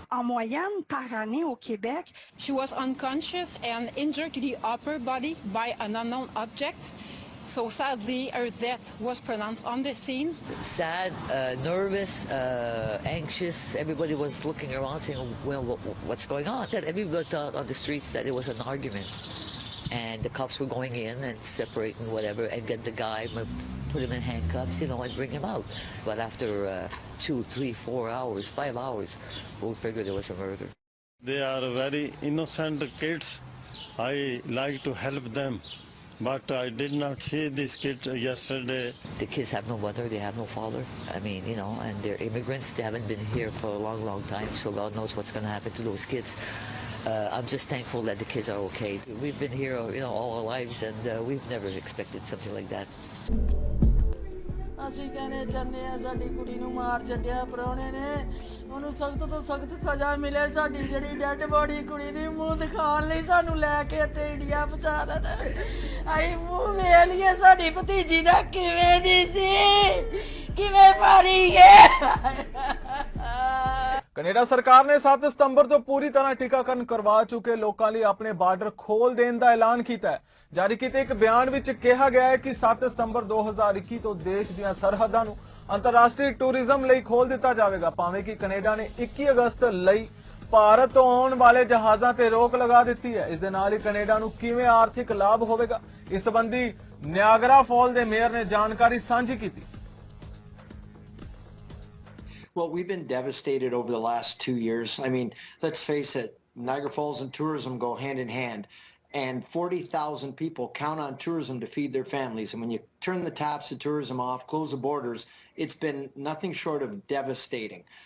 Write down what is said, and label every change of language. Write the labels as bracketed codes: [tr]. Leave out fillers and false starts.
[fr] En moyenne, par année au Québec, [en] she was unconscious and injured to the upper body by an unknown object. So sadly, her death was pronounced on the scene. Sad, nervous, anxious. Everybody was looking around saying, well, what's going on? Everybody thought on the streets that it was an argument. And the cops were going in and separating whatever and get the guy, put him in handcuffs, and bring him out. But after 2, 3, 4 hours, 5 hours, we figured it was a murder. They are very innocent kids. I like to help them. But I did not see these kids yesterday. The kids have no mother, they have no father. I mean, and they're immigrants. They haven't been here for a long, long time, so God knows what's going to happen to those kids. I'm just thankful that the kids are okay. We've been here, all our lives, and we've never expected something like that. [pa] ਅਸੀਂ ਕਹਿੰਦੇ ਚਾਹੁੰਦੇ ਆ ਸਾਡੀ ਕੁੜੀ ਨੂੰ ਮਾਰ ਛੱਡਿਆ ਪ੍ਰਾਹੁਣੇ ਨੇ, ਉਹਨੂੰ ਸਖਤ ਤੋਂ ਸਖਤ ਸਜ਼ਾ ਮਿਲੇ। ਸਾਡੀ ਜਿਹੜੀ ਡੈਡ ਬੋਡੀ ਕੁੜੀ ਦੀ ਮੂੰਹ ਦਿਖਾਉਣ ਲਈ ਸਾਨੂੰ ਲੈ ਕੇ ਇੱਥੇ ਇੰਡੀਆ ਪਹੁੰਚਾ ਦੇਣ। ਅਸੀਂ ਮੂੰਹ ਵੇਖ ਲਈਏ ਸਾਡੀ ਭਤੀਜੀ ਦਾ ਕਿਵੇਂ ਦੀ ਸੀ, ਕਿਵੇਂ ਮਾਰੀ ਗਏ। ਕੈਨੇਡਾ ਸਰਕਾਰ ਨੇ 7 ਸਤੰਬਰ ਤੋਂ ਪੂਰੀ ਤਰ੍ਹਾਂ ਟੀਕਾਕਰਨ ਕਰਵਾ ਚੁੱਕੇ ਲੋਕਾਂ ਲਈ ਆਪਣੇ ਬਾਰਡਰ ਖੋਲ ਦੇਣ ਦਾ ਐਲਾਨ ਕੀਤਾ ਹੈ। ਜਾਰੀ ਕੀਤੇ ਇੱਕ ਬਿਆਨ ਵਿੱਚ ਕਿਹਾ ਗਿਆ ਹੈ ਕਿ 7 ਸਤੰਬਰ 2021 ਤੋਂ ਦੇਸ਼ ਦੀਆਂ ਸਰਹੱਦਾਂ ਨੂੰ ਅੰਤਰਰਾਸ਼ਟਰੀ ਟੂਰਿਜ਼ਮ ਲਈ ਖੋਲ ਦਿੱਤਾ ਜਾਵੇਗਾ। ਭਾਵੇਂ ਕਿ ਕੈਨੇਡਾ ਨੇ 21 ਅਗਸਤ ਲਈ ਭਾਰਤ ਤੋਂ ਆਉਣ ਵਾਲੇ ਜਹਾਜ਼ਾਂ ਤੇ ਰੋਕ ਲਗਾ ਦਿੱਤੀ ਹੈ। ਇਸ ਦੇ ਨਾਲ ਹੀ ਕੈਨੇਡਾ ਨੂੰ ਕਿਵੇਂ ਆਰਥਿਕ ਲਾਭ ਹੋਵੇਗਾ, ਇਸ ਸੰਬੰਧੀ ਨਿਆਗਰਾ ਫਾਲ ਦੇ ਮੇਅਰ ਨੇ ਜਾਣਕਾਰੀ ਸਾਂਝੀ ਕੀਤੀ। [en] Well, we've been devastated over the last 2 years. I mean, let's face it, Niagara Falls and tourism go hand in hand. And 40,000 people count on tourism to feed their families. And when you turn the taps of tourism off, close the borders, it's been nothing short of devastating.